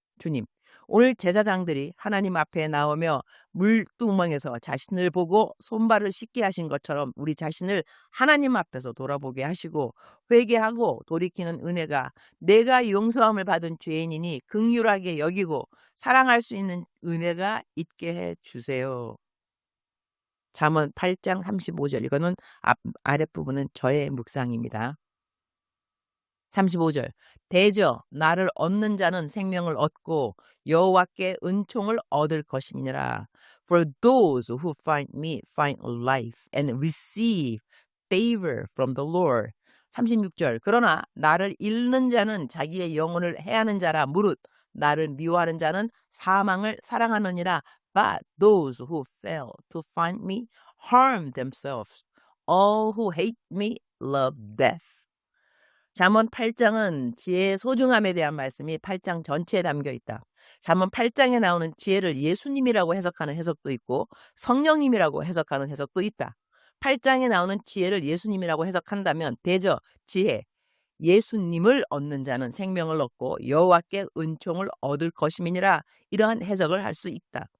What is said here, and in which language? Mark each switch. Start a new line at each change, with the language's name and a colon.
Korean: 주님, 오늘 제사장들이 하나님 앞에 나오며 물두멍에서 자신을 보고 손발을 씻게 하신 것처럼 우리 자신을 하나님 앞에서 돌아보게 하시고 회개하고 돌이키는 은혜가, 내가 용서함을 받은 죄인이니 긍휼하게 여기고 사랑할 수 있는 은혜가 있게 해 주세요. 잠언 8장 35절, 이거는 아랫부분은 저의 묵상입니다. 35절, 대저 나를 얻는 자는 생명을 얻고 여호와께 은총을 얻을 것임이니라.
English: For those who find me find life and receive favor from the Lord.
Korean: 36절, 그러나 나를 잃는 자는 자기의 영혼을 해하는 자라 무릇 나를 미워하는 자는 사망을 사랑하느니라.
English: But those who fail to find me harm themselves. All who hate me love death.
Korean: 잠언 8장은 지혜의 소중함에 대한 말씀이 8장 전체에 담겨 있다. 잠언 8장에 나오는 지혜를 예수님이라고 해석하는 해석도 있고 성령님이라고 해석하는 해석도 있다. 8장에 나오는 지혜를 예수님이라고 해석한다면 대저 지혜, 예수님을 얻는 자는 생명을 얻고 여호와께 은총을 얻을 것임이니라, 이러한 해석을 할 수 있다.